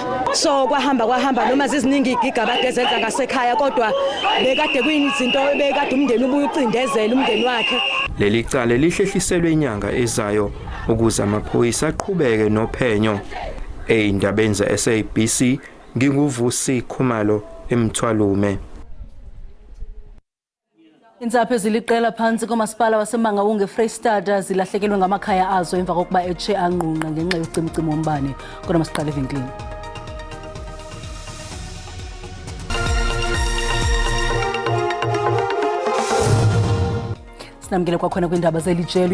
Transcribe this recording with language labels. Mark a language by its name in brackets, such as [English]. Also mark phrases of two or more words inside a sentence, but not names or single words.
[Zulu] So kwahamba noma ziziningi igigabade ezenza ngasekhaya kodwa bekade kuyizinto bekade umndeni ubuye ucindezela umndeni wakhe. Leli cala lihlehliselwe inyanga ezayo ukuze amaphoyisa aqhubeke nophenyo. Eindabeni ze-SABC nginguvusi Khumalo eMthwalume. [Xhosa] Intsapho eziliqela phansi komasipala waseMangaung eFreystata zilahlekelwe ngamakhaya azo emva kokuba etshe anqunqa ngenxa yocimicimi wombane. Kodwa masiqale evenkileni. Sinamkele kwakhona kwiindaba zelijelo.